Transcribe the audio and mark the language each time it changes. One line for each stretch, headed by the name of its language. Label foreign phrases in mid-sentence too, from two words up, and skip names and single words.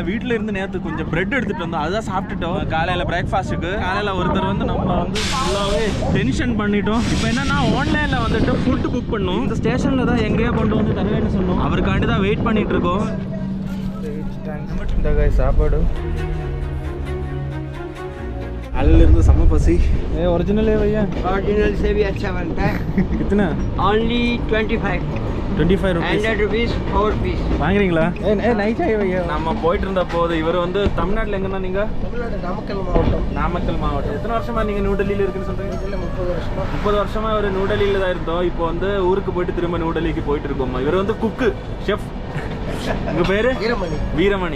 Tamil: வீட்டில இருந்து நேற்று கொஞ்சம் பிரெட் எடுத்துட்டு வந்தோம், அதுதான் சாப்பிட்டுட்டோம் காலையில பிரேக்ஃபாஸ்ட்டுக்கு. காலையில ஒருத்தர் வந்து நம்ம வந்து ஃபுல்லாகவே டென்ஷன் பண்ணிட்டோம். இப்போ என்னன்னா ஆன்லைனில் வந்துட்டு
English: food book
Tamil: பண்ணோம். இந்த ஸ்டேஷனில் தான் எங்கேயோ கொண்டு வந்து தருவேன்னு சொன்னோம். அவருக்காண்டி தான் வெயிட் பண்ணிட்டு இருக்கோம். இந்த சாப்பாடு काले इருந்து சம பசி.
Hindi: ए ओरिजिनल है भैया? ओरिजिनल से भी अच्छा बनता है. कितना?
English: only 25 रुपीस. 100 rupees 4 piece.
Tamil: வாங்குறீங்களா?
Hindi: ए नहीं चाहिए भैया.
Tamil: நம்ம போயிட்டு இருந்த போது இவர் வந்து தமிழ்நாட்டுல எங்கனா நீங்க? தமிழ்நாடு நாமக்கல் மாவட்டம். நாமக்கல் மாவட்டம். எத்தனை வருஷமா நீங்க நியூ டெல்லியில இருக்குன்னு சொல்றீங்க? இல்ல 30 வருஷமா. 30 வருஷமா ஒரு நியூ டெல்லியில தான் இருந்தோம். இப்போ வந்து ஊருக்கு போயிட்டு திரும்ப நியூ டெல்லிக்கு போயிட்டு இருக்கோம். இவர் வந்து
English: cook, chef.
Tamil: உங்க பேரு? வீரமணி. வீரமணி.